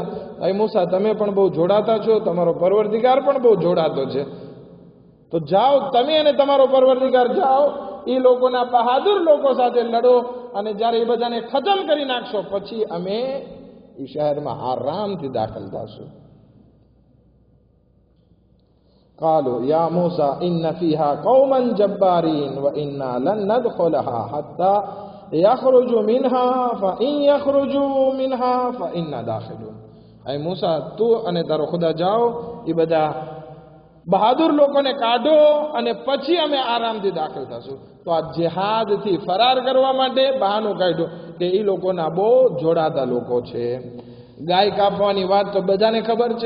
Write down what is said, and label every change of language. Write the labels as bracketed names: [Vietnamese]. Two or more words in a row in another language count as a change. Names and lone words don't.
[Gujarati] અરે મૂસા, તમે પણ બહુ જોડાતા છો, તમારો પરવરદિગાર પણ બહુ જોડાતો છે. તો જાઓ, તમે અને તમારો પરવરદિગાર જાઓ, એ લોકોના બહાદુર લોકો સાથે લડો અને જ્યારે એ બધાને ખતમ કરી નાખશો પછી અમે એ શહેરમાં આરામથી દાખલ થશું. [Arabic] قالوا يا موسى إن فيها قوما جبارين وإنا لن ندخلها حتى يخرجوا منها فإن يخرجوا منها فإنا داخلون. [Gujarati] એ મૂસા તું અને તારો ખુદા જાઓ, એ બધા બહાદુર લોકોને કાઢો અને પછી અમે આરામથી દાખલ થશું. તો આ જિહાદથી ફરાર કરવા માટે બહાનું કાઢ્યું કે એ લોકોના બહુ જોડાતા લોકો છે. ગાય કાપવાની વાત તો બધાને ખબર છે.